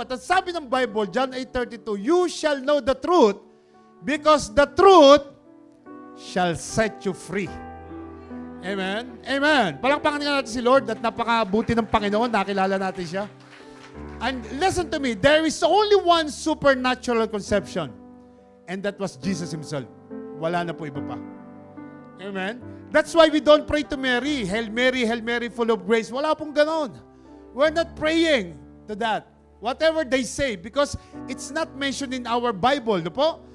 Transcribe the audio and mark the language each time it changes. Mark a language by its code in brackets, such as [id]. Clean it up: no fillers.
[tl] At sabi ng [en] Bible, John 8:32, you shall know the truth because the truth shall set you free. Amen? Amen. [tl] Palakpakan nga natin si Lord at napakabuti ng Panginoon. Nakilala natin siya. [en] And listen to me, there is only one supernatural conception. And that was Jesus Himself. [tl] Wala na po iba pa. [en] Amen? That's why we don't pray to Mary, Hail Mary, full of grace. [tl] Wala pong ganon. [en] We're not praying to that. Whatever they say, because it's not mentioned in our Bible. No po?